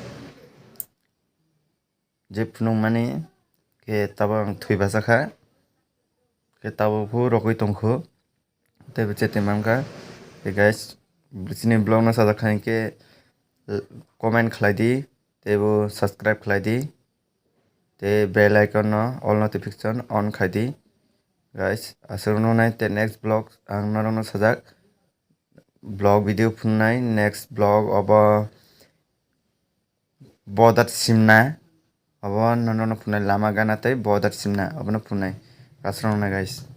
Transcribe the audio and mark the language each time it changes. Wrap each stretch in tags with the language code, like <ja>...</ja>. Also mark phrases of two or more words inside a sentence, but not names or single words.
<trp>je phunung mani ke tabang thui basa kha ke tabo phu rokoi tongkho te beche temamka ke guys bisini blog na sada khain ke comment khlai di te bo subscribe khlai di te</trp> <en>bell icon</en> <trp>no</trp> <en>all notification on</en> <trp>khai di guys asrono nai te</trp> <en>next blog</en> <trp>ang narono sajak</trp> <en>blog video</en> <trp>phunai</trp> <en>next blog</en> <trp>aba bodat simna aba nono phunai lama gana tai bodat simna aba no phunai kasrona guys</trp>